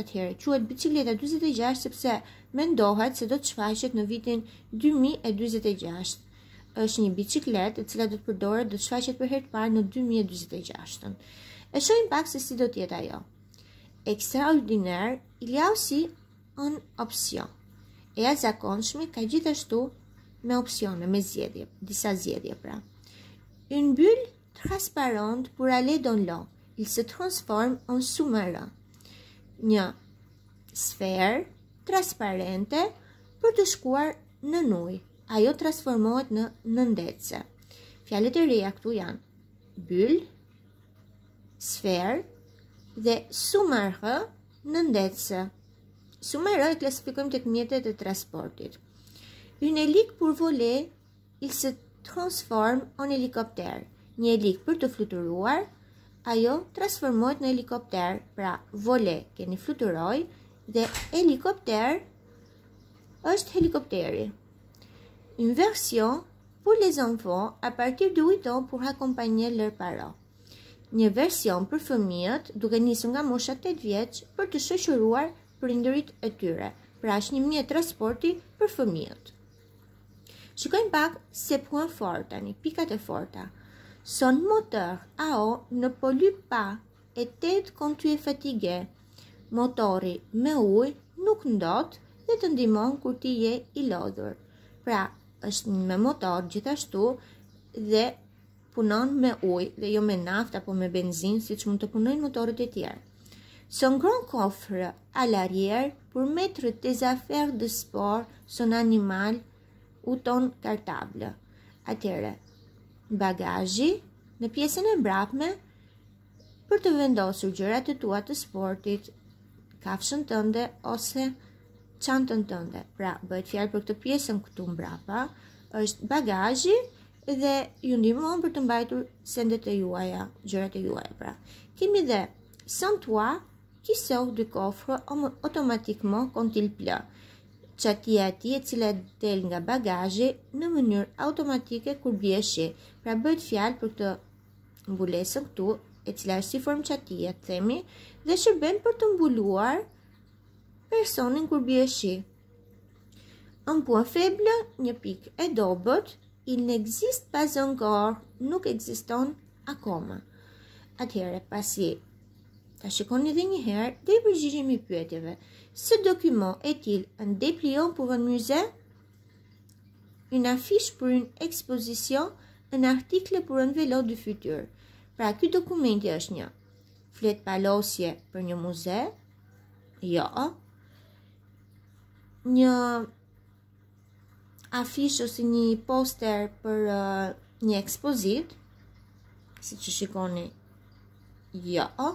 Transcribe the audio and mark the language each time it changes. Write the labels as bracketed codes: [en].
[sq] Atëherë, quhet bicikleta 46 sepse mendohet se do të shfaqet në vitin 2026. Është një bicikletë e cila do të përdoret, do të shfaqet për herë të parë në 2026. E shohim pak se si do të jetë ajo. [fr] Extraordinaire, il y a aussi une option. [sq] E jashtëzakonshme ka gjithashtu me opsione, me zgjedhje, disa zgjedhje pra. [fr] Une bulle transparente pour aller dans l'eau. Il se transforme en sous-marin. [sq] Një sferë transparente për të shkuar në ujë. Ajo transformohet në ndece. Fjalët e reja këtu janë bulle, sferë dhe sous-marin, në ndece. Sous-marin e klasifikojmë tek mjetet e transportit. [fr] Une hélice pour voler, il se transforme en hélicoptère. [sq] Një helik për të fluturuar, ajo transformohet në helikopter. Pra, voler keni fluturoj dhe helikopter është helikopteri. [fr] Une version pour les enfants à partir de 8 ans pour accompagner leurs parents. [sq] Një version për fëmijët duke nisur nga mosha 8 vjeç për të shoqëruar prindërit e tyre. Pra është një mjet transporti për fëmijët. Shikojmë pak se point fort tani, pikat e forta. [fr] Son moteur à eau ne pollue pas et t'aide quand tu es fatigué. [sq] Motori me ujë nuk ndot dhe të ndihmon kur ti je i lodhur. Pra, është me motor gjithashtu dhe punon me ujë dhe jo me naftë apo me benzinë siç mund të punojnë motorët e tjerë. [fr] Son grand coffre à l'arrière pour mettre tes affaires de sport, son animal ou ton cartable. [sq] Atëre, bagazhi në pjesën e mbrapme për të vendosur gjërat e tua të sportit, kafshën tënde ose çantën tënde. Pra, bëhet fjalë për këtë pjesën këtu mbrapa, është bagazhi dhe ju ndihmon për të mbajtur sendet e juaja, gjërat e juaja. Pra, kemi dhe [fr] sans toi qui sort du coffre automatiquement quand il pleut. [sq] Çatia e tij e cila del nga bagazhi në mënyrë automatike kur bie shi. Pra bëhet fjalë për këtë mbulesën këtu, e cila është si formë çatie, themi, dhe shërben për të mbuluar personin kur bie shi. [fr] Un point faible, [sq] një pikë e dobët, [fr] il n'existe pas encore, [sq] nuk ekziston akoma. Atëherë, pasi ta shikoni edhe një herë dhe i përgjigjemi pyetjeve. [fr] Ce document est-il un dépliant pour un musée? Une affiche pour une exposition? Un article pour un vélo du futur? [sq] Pra, ky dokumenti është një fletpalosje për një muze? Jo. Një afish ose një poster për një ekspozit? Si që shikoni? Jo.